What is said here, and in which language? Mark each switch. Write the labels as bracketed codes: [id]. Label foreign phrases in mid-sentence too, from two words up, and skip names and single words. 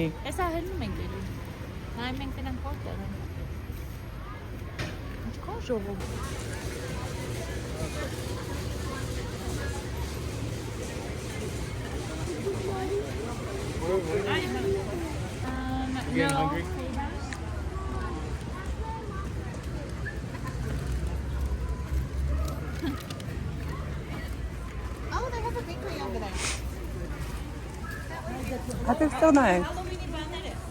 [hy] Հեսա հելնում ենք ելի։ Նայում ենք դրանք որտեղ են։ Ինչքան ժողով։ [en] Getting hungry? Oh, they have a bakery over there. [hy] Հատեղ ստանայ ենք։ Հալովինի բաներ է։